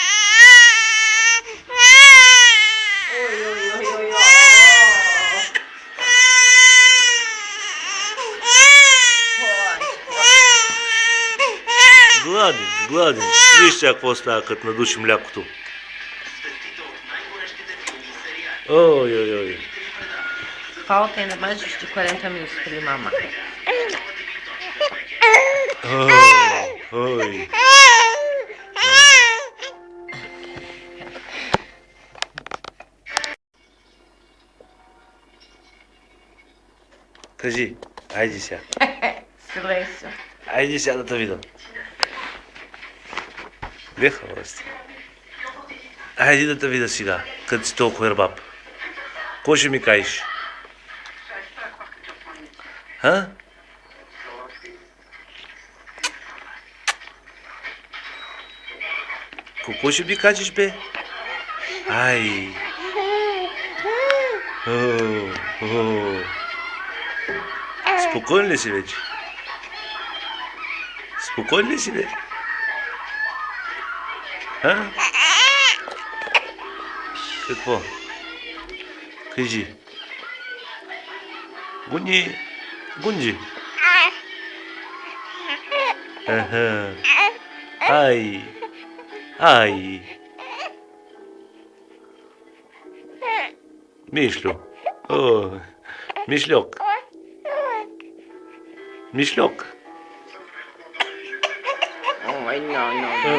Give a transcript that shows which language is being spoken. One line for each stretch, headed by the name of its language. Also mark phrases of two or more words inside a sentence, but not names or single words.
Bulgarian: Гладен, гладен. Виж сега какво става, като надуши млякото. Ой, ой, ой.
Portuguese: Falta ainda mais de 40 minutos pra ele mamar. Ой.
Bulgarian: Кажи, айди сега.
Portuguese: Silêncio.
Bulgarian: Айди сега да те видам. Беха, власти. Айди да те видя сега, като си толкова ербаб. Какво ще ми кажеш? А? Какво ще ми кажеш, бе? Ай. О, о. Спокоен ли си вече? Спокоен ли си, бе? А? Какво? Кажи. Гунji. Гунджи. Аха. Ай. Ай. Мишлю. О, Мишлек. Мишлек.
Portuguese: Ai, não, não.